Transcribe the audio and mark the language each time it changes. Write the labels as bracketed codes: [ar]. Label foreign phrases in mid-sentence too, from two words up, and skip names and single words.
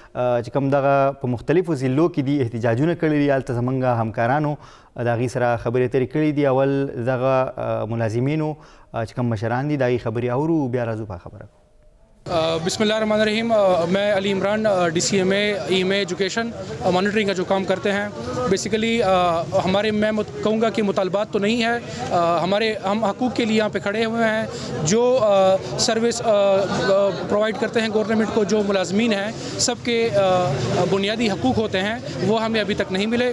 [ps] چې کوم دغه په مختلفو ضلعو کې دي احتجاجونه کړي دي، هلته زموږ همکارانو د هغې سره خبرې اترې کړي دي. اول دغه ملازمینو چې کوم مشران دي د هغې خبرې اورو، بیا راځو په خبره. [ar] بسم اللہ الرحمن الرحیم. [ur] میں علی عمران DCMA [en] education monitoring [ur] کا جو کام کرتے ہیں. بیسیکلی ہمارے میں کہوں گا کہ مطالبات تو نہیں ہے، ہم حقوق کے لیے یہاں پہ کھڑے ہوئے ہیں. جو [en] service provide [ur] کرتے ہیں گورنمنٹ کو، جو ملازمین ہیں، سب کے بنیادی حقوق ہوتے ہیں، وہ ہمیں ابھی تک نہیں ملے.